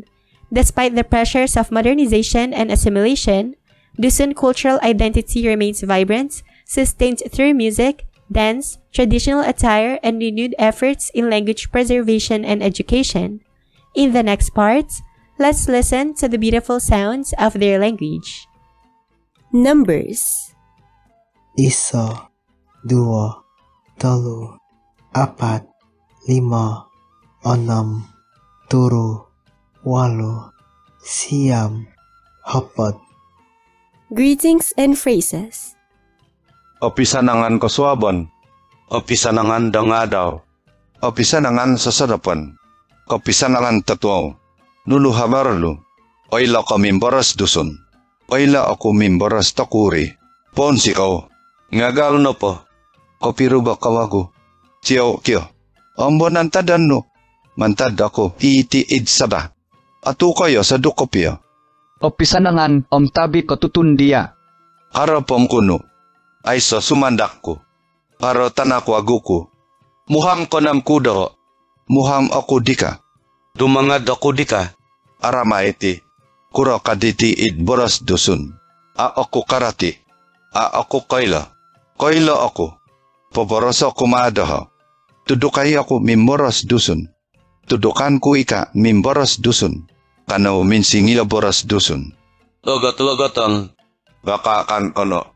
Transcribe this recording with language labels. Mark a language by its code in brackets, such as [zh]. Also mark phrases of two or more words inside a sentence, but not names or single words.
[en] Despite the pressures of modernization and assimilation, Dusun cultural identity remains vibrant, sustained through music, dance, traditional attire, and renewed efforts in language preservation and education. In the next part, let's listen to the beautiful sounds of their language. Numbers. [dtp] Isa, dua, telu, apat, lima, enam, turu, walu, siam, hapat. [en] Greetings and phrases. [dtp] Opisanangan kasuaban. Opisanangan dangadaw. Opisanangan sasadapan. Opisanangan tatuaw. Nulu habarlu. Oila ka mimbaras Dusun. Oila ako mimbaras takuri. Ponsi kao. Ngagal no po. Kopiruba kawago. Tiyaw kyo. Ambo nantadan no. Mantad ako itiid sada. Atu kayo sa dukopya. Opisanangan tabi ko tutundia. Harapom kuno. Ay sa sumandak ko. Karo tanako aguko. Muham ko nam kudo. Muham ako dika. Dumangad ako dika. Arama iti. Kuro kaditi id boras Dusun. A ako karati. A ako kaila. Kaila ako. Paboros ako maadaha. Tudukay ako mimboras Dusun. Tudukan ko ika mimboras Dusun. Kano minsingila boras Dusun. Logat-logatan. Bakakan kono.